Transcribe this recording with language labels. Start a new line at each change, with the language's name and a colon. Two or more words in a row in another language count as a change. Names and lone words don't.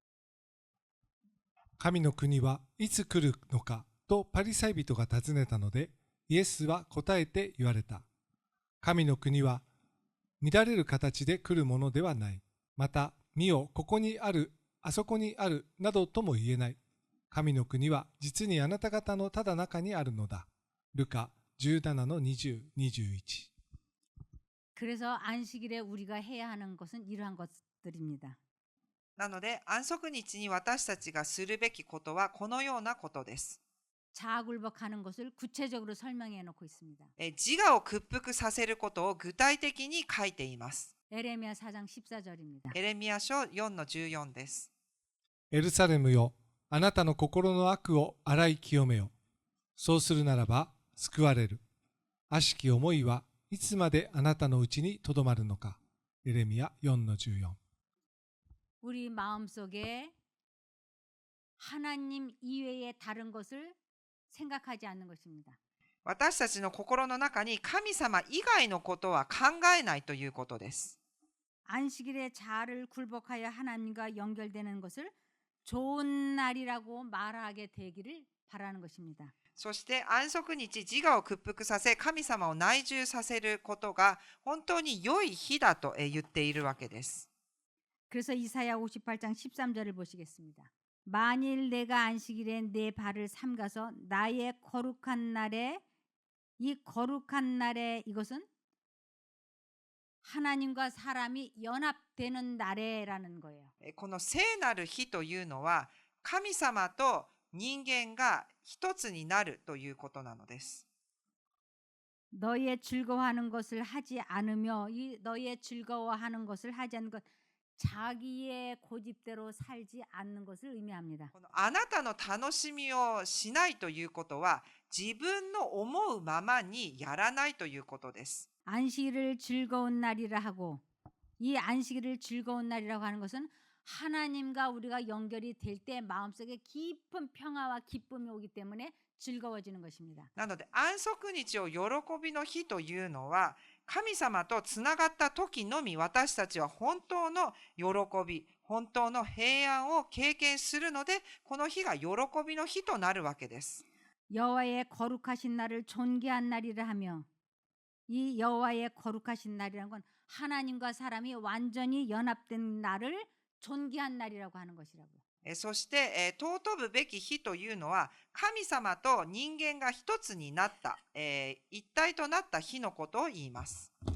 Japanese: 神の国はいつ来るのかとパリサイ人が尋ねたので、イエスは答えて言われた。神の国は乱れる形で来るものではない。また、見よ、ここにある、あそこにある、などとも言えない。神の国は実にあなた方のただ中にあるのだ。ルカ17の20、21。
Korean: 그래서 안식일에 우리가 해야 하는 것은 이러한 것들입니다.
Japanese: なので安息日に私たちがするべきことはこのようなことです。
Korean: 자아굴복하는 것을 구체적으로 설명해 놓고 있습니다.
Japanese: 自我を屈服させることを具体的に書いています。
Korean: 에레미야 4장 14절입니다.
Japanese: エレミヤ書4の14です。エルサレムよ、あなたの心の悪を洗い清めよ。そうするならば救われる。悪しき思いはいつまであなたのうちにとどまるのか。エレミヤ4の14。
Korean: 우리 마음속에 하나님 이외의 다른 것을 생각하지 않는 것입니다.
Japanese: 私たちの心の中に神様以外のことは考えないということです。
Korean: 안식일에 자아를 굴복하여 하나님과 연결되는 것을 좋은 날이라고 말하게 되기를 바라는 것입니다.
Japanese: そして安息日自我を屈服させ神様を内住させることが本当に良い日だと言っているわけです。
Korean: 그래서 이사야 58장 13절을 보시겠습니다. 만일 내가 안식일에 내 발을 삼가서 나의 거룩한 날에 이 거룩한 날에 이것은 하나님과 사람이 연합되는 날에라는 거예요.
Japanese: この聖なる日というのは神様と人間が一つになるということなのです。
Korean: 너의 즐거워하는 것을 하지 않으며 이 너의 즐거워하는 것을 하지 않는 것 자기의 고집대로 살지 않는 것을 의미합니다.
Japanese: このあなたの楽しみをしないということは自分の思うままにやらないということです。
Korean: 안식일을 즐거운 날이라 하고 이 안식일을 즐거운 날이라고 하는 것은 하나님과 우리가 연결이 될 때 마음속에 깊은 평화와 기쁨이 오기 때문에 즐거워지는 것입니다.
Japanese: なので安息日を喜びの日というのは神様とつながった時のみ私たちは本当の喜び、本当の平安を経験するのでこの日が喜びの日となるわけです。
Korean: 여호와의 거룩하신 날을 존귀한 날이라 하며 이 여호와의 거룩하신 날이라는 건 하나님과 사람이 완전히 연합된 날을 존귀한 날이라고 하는 것이라고요.
Japanese: そして、尊ぶべき日というのは神様と人間が一つになった、一体となった日のことを言います。